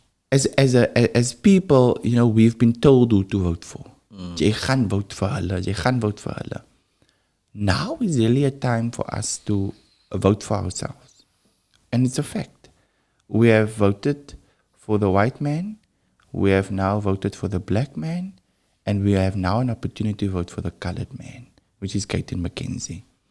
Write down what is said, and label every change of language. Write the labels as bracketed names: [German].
[English] As people, we've been told who to vote for. [Afrikaans] Jy gaan vote vir hulle, jy gaan vote vir hulle. [English] Now is really a time for us to vote for ourselves. And it's a fact. We have voted for the white man, we have now voted for the black man, and we have now an opportunity to vote for the colored man, which is Gayton McKenzie.